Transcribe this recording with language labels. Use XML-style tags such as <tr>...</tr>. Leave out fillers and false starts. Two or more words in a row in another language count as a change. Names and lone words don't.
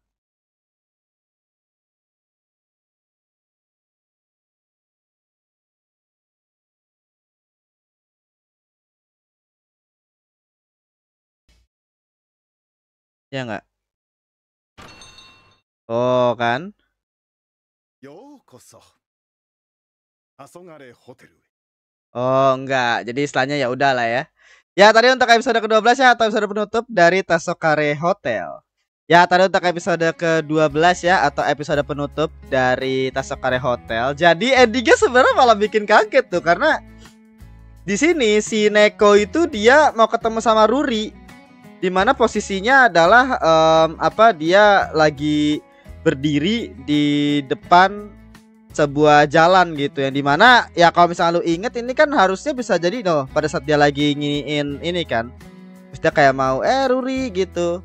<id>Ya nggak? Oh kan?</id> <ja>ようこそ黄昏ホテルへ</ja> <id>Oh enggak. Jadi istilahnya ya udah lah ya. Ya tadi untuk episode ke-12 ya atau episode penutup dari Tasokare Hotel. Ya, tadi untuk episode ke-12 ya, atau episode penutup dari Tasokare Hotel. Jadi endingnya sebenarnya malah bikin kaget tuh, karena di sini si Neko itu dia mau ketemu sama Ruri, dimana posisinya adalah dia lagi berdiri di depan sebuah jalan gitu, yang dimana ya kalau misalnya lu inget ini kan harusnya bisa jadi pada saat dia lagi nginiin ini kan, terus dia kayak mau Ruri gitu.</id>